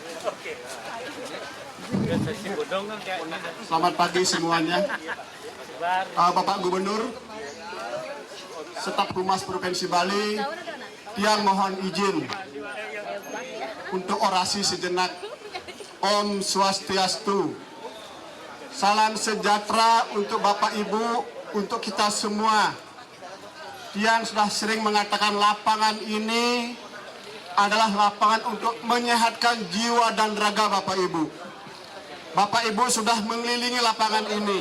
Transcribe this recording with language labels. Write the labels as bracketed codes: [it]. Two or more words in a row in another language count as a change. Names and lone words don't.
[id] Selamat pagi semuanya. Bapak Gubernur, staf Humas Provinsi Bali, Tiang mohon izin untuk orasi sejenak. [ban] Om Swastiastu. [id] Salam sejahtera untuk Bapak Ibu, untuk kita semua. Tiang sudah sering mengatakan lapangan ini adalah lapangan untuk menyehatkan jiwa dan raga Bapak Ibu. Bapak Ibu sudah mengelilingi lapangan ini.